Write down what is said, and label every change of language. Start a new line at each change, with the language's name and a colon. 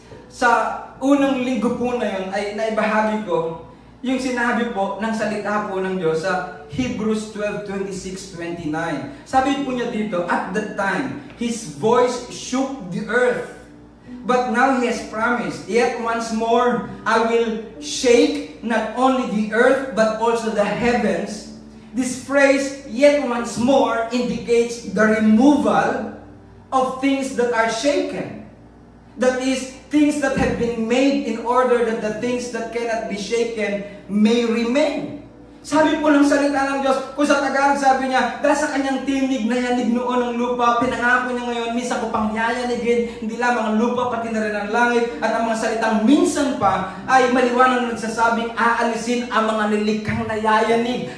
Filipino: Sa unang linggo po na yun ay naibahagi ko yung sinabi po ng salita po ng Diyos sa Hebrews 12:26-29. Sabi po niya dito,
English: at that time, His voice shook the earth. But now He has promised, yet once more, I will shake not only the earth, but also the heavens. This phrase, yet once more, indicates the removal of things that are shaken. That is, things that have been made in order that the things that cannot be shaken may remain.
Filipino: Sabi po ng salita ng Diyos, kung sa Tagalog sabi niya, dahil sa kanyang tinig na yanig noon ng lupa, pinangako niya ngayon, minsan ko pang yayanigin, hindi lamang ang lupa, pati na rin ang langit, at ang mga salitang minsan pa, ay maliwanag na nagsasabing, aalisin ang mga lilikhang nayayanig.